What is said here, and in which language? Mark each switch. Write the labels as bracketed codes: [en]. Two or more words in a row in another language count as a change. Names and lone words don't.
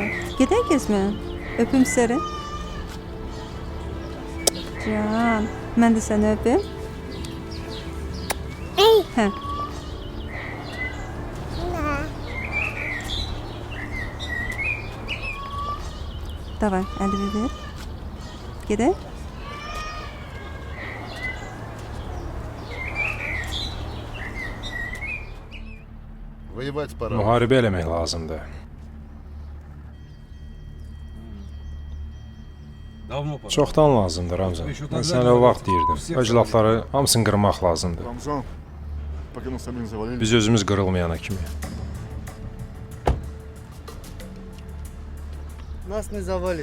[az] Gedək gezməyə. Öpüm səni. Can, mən də səni öpüm. Hə. Davay, əlini ver. Gedək. [ru] Воевать пора. [az] Müharibə eləmək lazımdır. Çoxdan lazımdır Ramzan. Mən sənə o vaxt deyirdim. Əclafları hamısını qırmaq lazımdır. [ru] Рамзан, пока нас самих завалили. [az] Biz özümüz qırılmayana kimi. [ru] Нас не завалит.